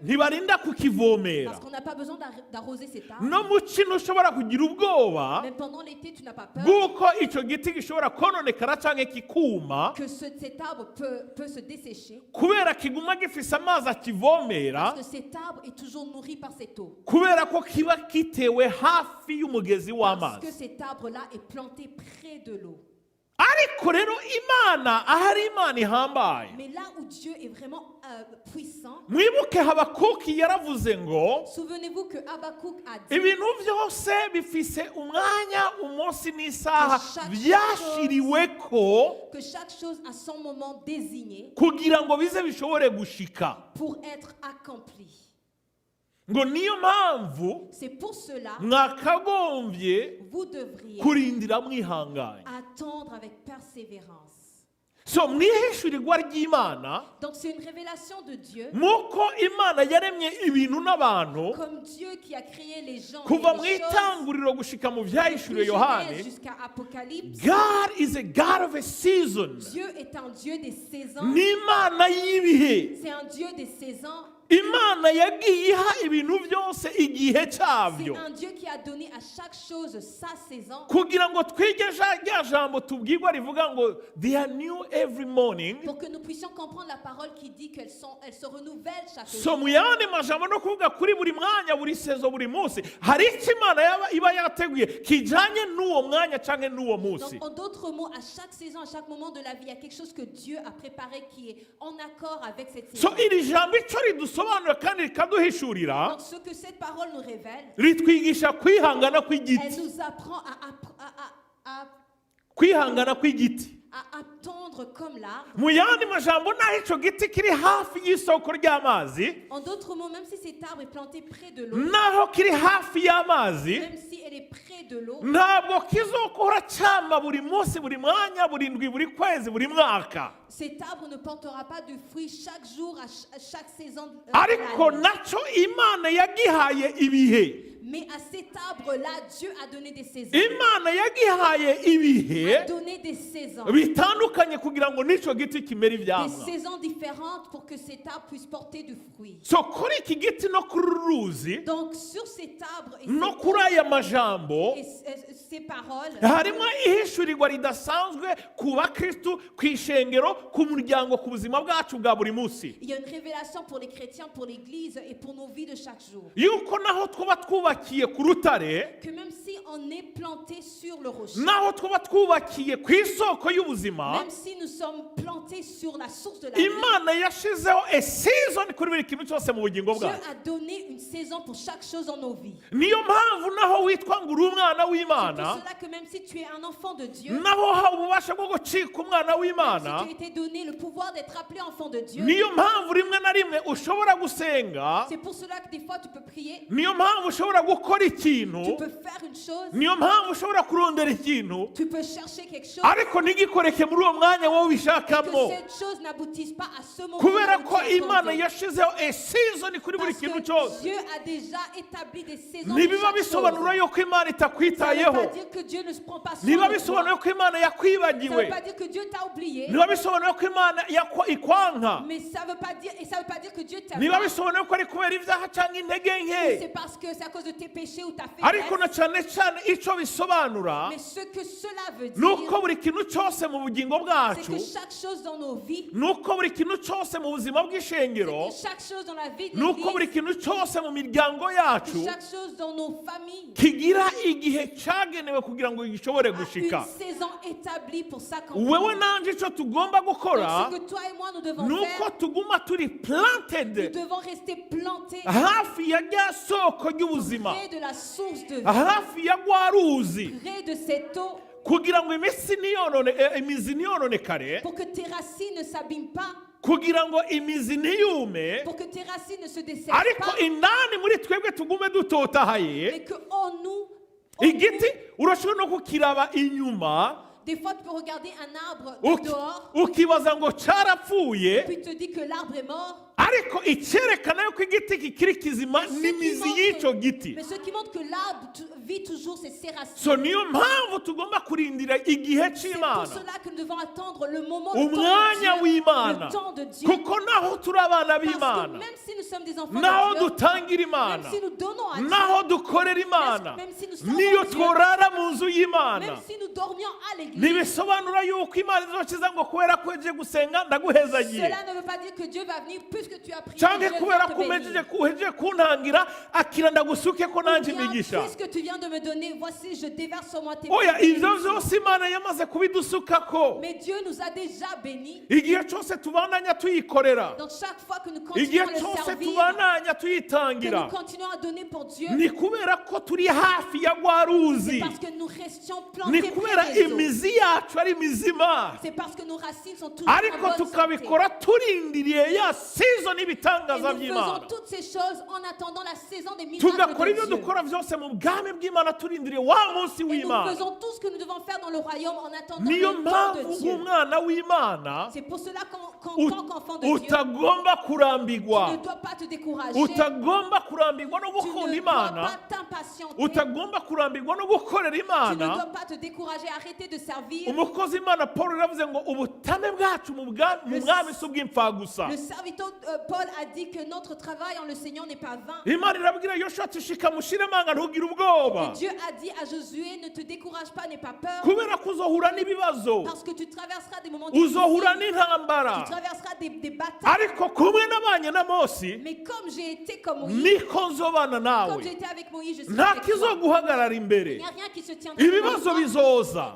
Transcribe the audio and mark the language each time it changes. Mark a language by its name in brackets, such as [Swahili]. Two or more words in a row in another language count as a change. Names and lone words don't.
[Rundi] ntibarinda kukivomera. [French] Parce qu'on n'a pas besoin d'arroser cet arbre. [Rundi] No mu kino ushobora kugira ubwoba [French] Même pendant l'été, tu n'as pas peur [Rundi] bw'uko icyo giti gishobora kononekara cyangwa kikuma, [French] que cet arbre peut se dessécher. [Rundi] kubera kiguma gifise amazi akivomera, [French] Parce que cet arbre est toujours nourri par cette eau. [Rundi] kubera ko kiba gitewe hafi y'umugezi [French] Parce que [Rundi] w'amazi. [French] cet arbre-là est planté près de l'eau. [Rundi] ariko rero imana ahari imana ihambaye [French] Mais là où Dieu est vraiment puissant, [Rundi] mwibuke Habakuki yaravuze ngo [French] souvenez-vous que Habakkuk a dit [Rundi] ibintu byose bifise umwanya umunsi n'isaha [French] Chaque [Rundi] byashiriweko [French] que chaque chose a son moment désigné [Rundi] kugira ngo bize bishobore gushika [French] pour être accompli. [Rundi] ngo niyo mpamvu [French] C'est pour cela [Rundi] mwakagombye [French] vous devriez [Rundi] kurindira mwihanganye. [French] attendre avec persévérance. [Rundi] So mwihishurirwa ry'Imana [French] Donc c'est une révélation de Dieu, [Rundi] muko Imana yaremye ibintu n'abantu [French] comme Dieu qui a créé les gens [Rundi] kuva mu [French] et les choses, [Rundi] itanguriro gushika mu byahishuriwe [French] depuis [Rundi] Yohani. [French] Genèse jusqu'à Apocalypse. [English] God is a God of a season. [French] Dieu est un Dieu des saisons. [Rundi] Ni Imana y'ibihe. [French] C'est un Dieu des saisons. [Rundi] Imana yagiye iha ibintu byose igihe [French] C'est [Rundi] cyabyo [French] un Dieu qui a donné à chaque chose sa saison. [Rundi] kugira ngo twige rya jambo tubwirwa rivuga ngo [English] they are new every morning. [French] Pour que nous puissions comprendre la parole qui dit elles se renouvellent chaque [Rundi] So [French] jour. [Rundi] mu yandi majambo no kuvuga kuri buri mwanya buri sezo buri munsi hari icyo Imana iba yateguye kijanye n'uwo mwanya canke n'uwo munsi. [French] Donc, en d'autres mots, à chaque saison, à chaque moment de la vie, il y a quelque chose que Dieu a préparé qui est en accord avec cette saison. [Rundi] So iri jambo ico ridusobanura kandi rikaduhishurira [French] Donc, ce que cette parole nous révèle, [Rundi] ritwigisha kwihangana [French] elle [Rundi] kw'igiti. [French] nous apprend [Rundi] Kwihangana kw'igiti. [French] à attendre comme l'arbre. [Rundi] Mu yandi majambo naho ico giti kiri hafi y'isoko ry'amazi, [French] En d'autres mots, même si cet arbre est planté près de l'eau, [Rundi] naho kiri hafi y'amazi, [French] même si elle est près de l'eau, [Rundi] ntabwo kizokora cyama buri munsi buri mwanya buri ndwi buri kwezi buri mwaka. [French] cet arbre ne portera pas de fruits chaque jour, à chaque saison de [Rundi] Ariko [French] l'année. [Rundi] naco Imana yagihaye ibihe. [French] Mais à cet arbre-là, Dieu a donné des saisons. [Rundi] Imana yagihaye ibihe [French] A donné des saisons. [Rundi] bitandukanye kugira ngo n'ico giti kimere [French] Des [Rundi] ivyamwa. [French] saisons différentes pour que cet arbre puisse porter du fruit. [Rundi] So kuri iki giti no kuri uru ruzi [French] Donc sur cet arbre et [Rundi] no kuri aya majambo [French] ces paroles, [Rundi] harimo ihishurirwa ridasanzwe ku bakristu ku ishengero ku muryango ku buzima bwacu bwa buri munsi [French] il y a une révélation pour les chrétiens, pour l'Église et pour nos vies de chaque jour. [Rundi] yuko naho twuba twubakiye ku rutare [French] Que même si on est planté sur le rocher, [Rundi] naho twuba twubakiye ku isoko y'ubuzima, [French] même si nous sommes plantés sur la source de la vie, [Rundi] Imana yashizeho [English] a season [Rundi] kuri buri kintu cyose mu bugingo [French] Dieu [Rundi] bwacu. [French] a donné une saison pour chaque chose dans nos vies. [Rundi] Niyo mpamvu naho witwa ngo uri umwana [French] C'est pour [Rundi] w'Imana, [French] cela que même si tu es un enfant de Dieu, [Rundi] naho haba ububasha bwo gucika umwana [French] si [Rundi] w'Imana, [French] tu as été donné le pouvoir d'être appelé enfant de Dieu, [Rundi] niyo mpamvu rimwe na rimwe ushobora gusenga, [French] c'est pour cela que des fois tu peux prier, [Rundi] niyo mpamvu ushobora gukora ikintu, [French] tu peux faire une chose, [Rundi] niyo mpamvu ushobora kurondera ikintu, [French] tu peux chercher quelque chose, [Rundi] ariko ntigikoreke muri uwo mwanya wowe [French] que [Rundi] ubishakamo, [French] cette chose n'aboutisse pas à ce moment [Rundi] kubera [French] où [Rundi] ko [French] tu es [Rundi] Imana [French] attendu. [Rundi] yashizeho [English] a season [Rundi] kuri buri [French] Parce [Rundi] kintu [French] que [Rundi] cyose. [French] Dieu a déjà établi des saisons pour [Rundi] Ntibiba [French] chaque [Rundi] bisobanura [French] chose. [Rundi] yuko Imana [French] Ça ne veut [Rundi] itakwitayeho, [French] pas dire que Dieu ne se prend pas soin [Rundi] ntibiba [French] de [Rundi] bisobanura [French] toi. [Rundi] ko Imana [French] Ça ne [Rundi] yakwibagiwe, [French] veut pas dire que Dieu t'a oublié. [Rundi] ntibiba bisobanura ko Imana ikwanka, [French] Mais ça veut pas dire, et ça veut pas dire que Dieu t'a [Rundi] ntibiba [French] oublié. [Rundi] bisobanura ko ari kubera ibyaha cyangwa intege nke, [French] C'est parce que c'est à cause de tes péchés ou ta [Rundi] ariko na [French] faiblesse. [Rundi] cyane cyane icyo bisobanura [French] Mais ce que cela veut [Rundi] ni uko [French] dire, [Rundi] buri kintu cyose mu bugingo [French] c'est [Rundi] bwacu, [French] que chaque chose dans nos vies, [Rundi] ni uko buri kintu cyose mu buzima bw'ishengero, [French] que chaque chose dans la vie de [Rundi] ni uko buri [French] l'Église, [Rundi] kintu cyose mu miryango [French] que [Rundi] yacu [French] chaque chose dans nos familles [Rundi] kigira igihe cyagenewe kugira ngo gishobore [French] a [Rundi] gushika. [French] une saison établie pour [Rundi] Wewe [French] s'accomplir. [Rundi] nanje icyo tugomba gukora [French] Donc, ce que toi et moi nous devons [Rundi] ni uko [French] faire, [Rundi] tuguma turi [French] nous [Rundi] planted [French] devons rester plantés [Rundi] hafi ya rya soko ry'ubuzima, [French] près de la source de vie, [Rundi] hafi ya rwa ruzi, [French] près de cette eau, [Rundi] kugira ngo imizi ntiyononekare, [French] pour que tes racines ne s'abîment pas, [Rundi] kugira ngo imizi ntiyume, [French] pour que tes racines ne se dessèchent [Rundi] ariko [French] pas, [Rundi] indani muri twebwe tugume dutotahaye. [French] mais que en nous, [Rundi] Igiti urashobora no kukiraba inyuma [French] des fois tu peux regarder un arbre de dehors, [Rundi] ukibaza ngo cyarapfuye, [French] puis tu te dis que l'arbre est mort, [Rundi] ariko icyerekana yuko igiti kikiri kizima n'imizi y'icyo giti. [French] mais ce qui montre que l'arbre vit toujours ses racines. [Rundi] So niyo mpamvu tugomba kurindira igihe [French] C'est pour [Rundi] cy'Imana, [French] cela que nous devons attendre le moment, le [Rundi] umwanya [French] temps de Dieu, [Rundi] w'Imana, [French] le temps de Dieu. [Rundi] kuko naho turi abana [French] Parce que [Rundi] b'Imana, [French] même si nous sommes des enfants [Rundi] naho [French] de Dieu, [Rundi] dutangira [French] même [Rundi] Imana, [French] si nous donnons à Dieu, [Rundi] naho dukorera Imana, [French] même si nous servons [Rundi] niyo [French] Dieu, [Rundi] tworara mu nzu y'Imana, [French] même si nous dormions à l'église, [Rundi] ntibisobanura yuko Imana izokiza ngo kubera ko uje gusenga ndaguhezagiye. [French] cela ne veut pas dire que Dieu va venir, puisque puisque tu as prié, [Rundi] cyangwa [French] Dieu [Rundi] kubera [French] vient [Rundi] ko [French] te bénir. [Rundi] uhejeje kuntangira akira ndagusuke ko [French] Ou [Rundi] nanjye [French] bien, [Rundi] imigisha. [French] puisque tu viens de me donner, voici, je déverse sur moi tes [Rundi] Oya ibyo [French] bénédictions. [Rundi] byose Imana yamaze kubidusukako. [French] Mais Dieu nous a déjà bénis. [Rundi] Igihe cyose tubandanya tuyikorera, [French] Donc chaque fois que nous [Rundi] igihe [French] continuons à le [Rundi] cyose [French] servir, [Rundi] tubandanya [French] que [Rundi] tuyitangira, [French] nous continuons à donner pour Dieu, [Rundi] ni kubera ko turi hafi ya rwa ruzi, [French] parce que nous restions [Rundi] ni [French] plantés [Rundi] kubera [French] près des eaux. [Rundi] imizi yacu ari mizima, [French] C'est parce que nos racines sont toujours en [Rundi] ariko [French] bonne santé. [Rundi] tukabikora turindiriye ya season [French] Et [Rundi] n'ibitangaza [French] nous [Rundi] by'Imana. [French] faisons toutes ces choses en attendant la saison des miracles [Rundi] Tugakora ibyo [French] de Dieu. [Rundi] dukora byose mu bwami bw'Imana turindiriye wa munsi [French] Et nous [Rundi] w'Imana. [French] faisons tout ce que nous devons faire dans le royaume en attendant [Rundi] Niyo [French] le temps de [Rundi] mpamvu [French] Dieu. [Rundi] nk'umwana w'Imana [French] C'est pour cela qu'en tant qu'enfant de Dieu, [Rundi] utagomba [French] tu [Rundi] kurambirwa, [French] ne dois pas te décourager. [Rundi] utagomba kurambirwa no [French] Tu [Rundi] gukunda [French] ne dois [Rundi] Imana, [French] pas t'impatienter. [Rundi] utagomba kurambirwa no gukorera [French] Tu ne [Rundi] Imana. [French] dois pas te décourager, arrêter de servir. [Rundi] Umukozi Imana Paul yaravuze ngo ubutame bwacu mu mwami si ubw'imfagusa. [French] Le serviteur Paul a dit que notre travail en le Seigneur n'est pas vain. [Rundi] Imana irabwira Yoshua ati shika mushire amanga ntugire ubwoba, [French] Et Dieu a dit à Josué, ne te décourage pas, n'aie pas peur, [Rundi] kubera ko uzohura n'ibibazo, [French] parce que tu traverseras des moments [Rundi] uzohura [French] difficiles, [Rundi] n'intambara, [French] tu traverseras des batailles. [Rundi] ariko kumwe n'abanye na Mose [French] Mais comme j'ai été comme Moïse, [Rundi] niko nzobana [French] comme [Rundi] nawe, [French] j'ai été avec Moïse, je suis [Rundi] nta [French] avec toi. [Rundi] kizoguhagarara [French] Il [Rundi] imbere, [French] n'y a rien qui se tiendra devant [Rundi] ibibazo [French] toi. [Rundi] bizoza,